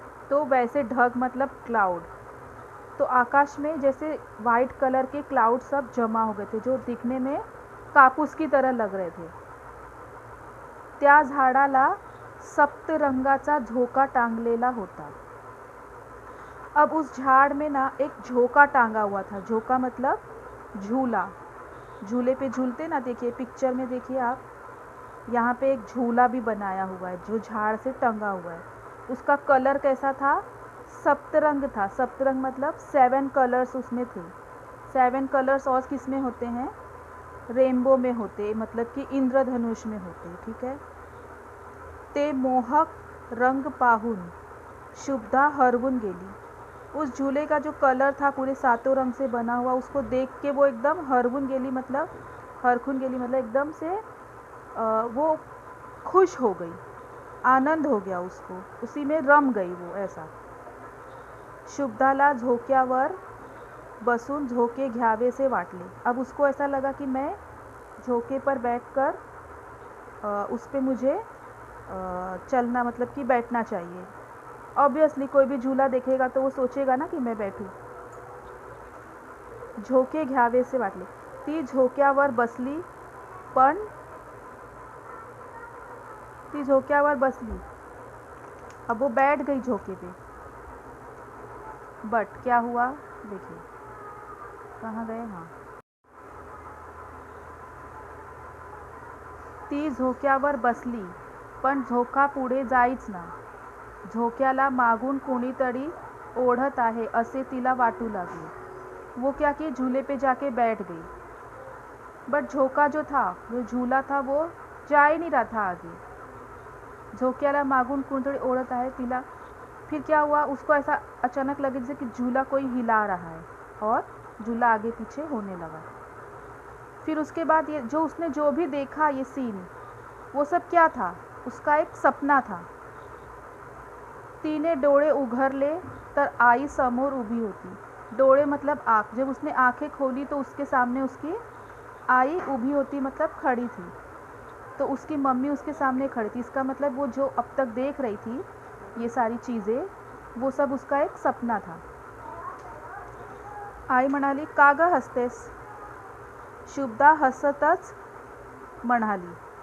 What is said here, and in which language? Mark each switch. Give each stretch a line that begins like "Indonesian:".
Hindi: तो वैसे ढग मतलब क्लाउड. तो आकाश में जैसे वाइट कलर के क्लाउड सब जमा हो गए थे, जो दिखने में कापूस की तरह लग रहे थे.
Marathi: त्या झाडाला सप्तरंगाचा झोका टांगलेला होता।
Hindi: अब उस झाड़ में ना एक झोका टांगा हुआ था। झोका मतलब झूला, झूले पे झूलते ना, देखिए पिक्चर में देखिए आप, यहाँ पे एक झूला भी बनाया हुआ है जो झाड़ से टंगा हुआ है। उसका कलर कैसा था? सप्तरंग था। सप्तरंग मतलब 7 कलर्स उसमें थे। 7 कलर्स और किस में होते हैं? रेनबो में होते, मतलब कि इंद्रधनुष में होते, ठीक है।
Marathi: ते मोहक रंग पाहून शुभदा हरवून गेली।
Hindi: उस झूले का जो कलर था पूरे 7 रंग से बना हुआ, उसको देख के वो एकदम
Marathi: हरवून गेली
Hindi: मतलब
Marathi: हरखून गेली
Hindi: मतलब एकदम से वो खुश हो गई, आनंद हो गया उसको, उसी में रम गई वो, ऐसा।
Marathi: शुभदाला झोक्यावर बसून झोके घ्यावे से वाटले।
Hindi: अब उसको ऐसा लगा कि मैं झोके पर बैठकर उस पे मुझे चलना, मतलब कि बैठना चाहिए। ऑब्वियसली कोई भी झूला देखेगा तो वो सोचेगा ना कि मैं बैठूं।
Marathi: झोके घ्यावे से वाटले। ती झोक्यावर बसली पण ती झोक्यावर बसली,
Hindi: अब वो बैठ गई झोके पे। बट क्या हुआ, देखिए कहाँ गए, हाँ।
Marathi: ती झोक्यावर बसली पण झोका पुढे जाईच ना। झोक्याला मागून कोणीतरी ओढत आहे असे तिला वाटू लागले।
Hindi: वो क्या कि झूले पे जाके बैठ गई, बट झोका जो था, जो झूला था, वो जा ही नहीं रहा था आगे।
Marathi: झोक्याला मागून कोणीतरी ओढत आहे तिला,
Hindi: फिर क्या हुआ, उसको ऐसा अचानक लगे जैसे कि झूला कोई हिला रहा है और झूला आगे पीछे होने लगा। फिर उसके बाद ये जो उसने जो भी देखा, ये सीन, वो सब क्या था? उसका एक सपना था।
Marathi: तिने डोळे उघडले तर आई समोर उभी होती।
Hindi: डोळे मतलब आँख। जब उसने आंखें खोली तो उसके सामने उसकी आई
Marathi: उभी होती,
Hindi: मतलब खड़ी थी। तो उसकी मम्मी उसके सामने खड़ी थी। इसका मतलब वो जो अब तक देख रही थी ये सारी चीज़ें, वो सब उसका एक सपना था।
Marathi: आई म्हणाली, का ग हसतेस? शुभदा हसतच म्हणाली।